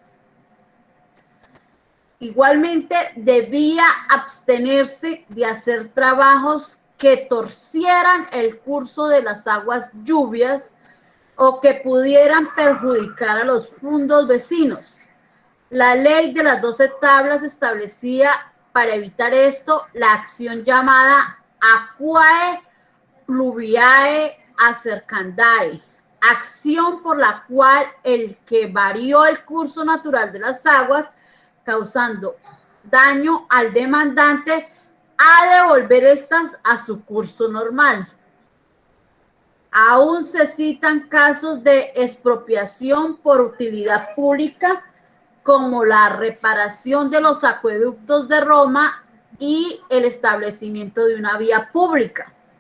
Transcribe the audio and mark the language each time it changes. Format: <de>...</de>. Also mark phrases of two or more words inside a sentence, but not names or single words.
<es>Igualmente, debía abstenerse de hacer trabajos que torcieran el curso de las aguas lluvias o que pudieran perjudicar a los fundos vecinos. La ley de las 12 tablas establecía, para evitar esto, la acción llamada</es> <la>aquae pluviae acercandae,</la> <es>acción por la cual el que varió el curso natural de las aguas, causando daño al demandante, ha de volver estas a su curso normal. Aún se citan casos de expropiación por utilidad pública, como la reparación de los acueductos de Roma y el establecimiento de una vía pública.</es>